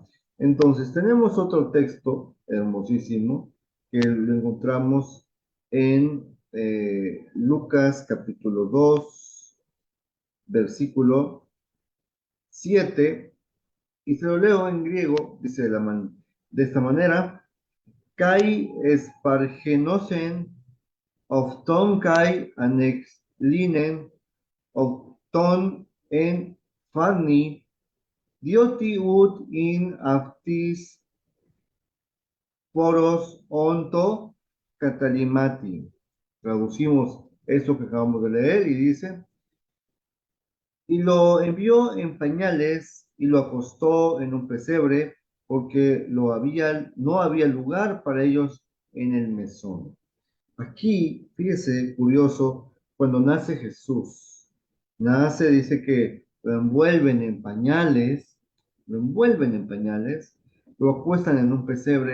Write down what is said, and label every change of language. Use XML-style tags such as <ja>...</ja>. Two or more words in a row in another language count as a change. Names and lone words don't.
<es>Entonces, tenemos otro texto hermosísimo que lo encontramos en Lucas capítulo 2 versículo 7 y se lo leo en griego, dice de esta manera,</es> <el>καὶ ἐσπαργάνωσεν αὐτὸν καὶ ἀνέκλινεν αὐτὸν ἐν φάτνῃ, διότι οὐκ ἦν αὐτοῖς τόπος ἐν τῷ καταλύματι.</el> <es>Traducimos eso que acabamos de leer y dice, y lo envió en pañales y lo acostó en un pesebre porque no había lugar para ellos en el mesón. Aquí, fíjese, curioso, cuando nace Jesús, nace, dice que lo envuelven en pañales, lo envuelven en pañales, lo acuestan en un pesebre.</es>